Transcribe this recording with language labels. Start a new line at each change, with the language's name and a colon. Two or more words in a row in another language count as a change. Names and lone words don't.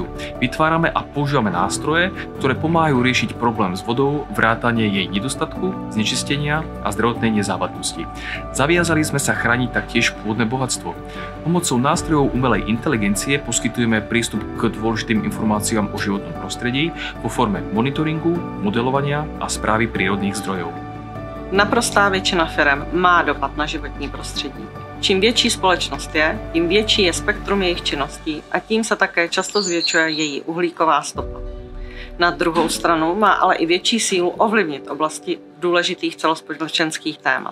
Slovak: Vytvárame a používame nástroje, ktoré pomáhajú riešiť problém s vodou, vrátanie jej nedostatku, znečistenia a zdravotnej nezávadnosti. Zaviazali sme sa chrániť taktiež pôdne bohatstvo. Pomocou nástrojov umelej inteligencie poskytujeme prístup k dôležitým informáciám o životnom prostredí vo forme monitoringu, modelovania a správy prírodných zdrojov.
Czech: Naprostá většina firem má dopad na životní prostředí. Čím větší společnost je, tím větší je spektrum jejich činností a tím se také často zvětšuje její uhlíková stopa. Na druhou stranu má ale i větší sílu ovlivnit oblasti důležitých celospolečenských témat.